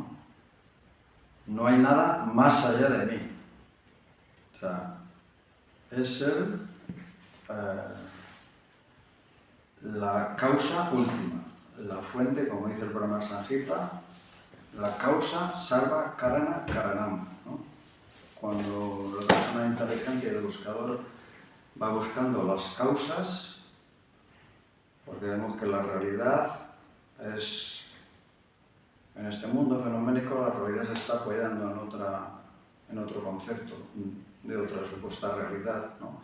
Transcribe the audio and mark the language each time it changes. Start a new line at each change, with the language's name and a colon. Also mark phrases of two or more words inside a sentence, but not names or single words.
Spanish: No hay nada más allá de mí. O sea, es la causa última, la fuente, como dice el Brahma Samhita, la causa
Sanskrit: sarva karana karanam,
Spanish: ¿no? Cuando la persona inteligente del buscador va buscando las causas, porque vemos que la realidad es, en este mundo fenoménico, la realidad se está apoyando en otro concepto, de otra supuesta realidad, ¿no?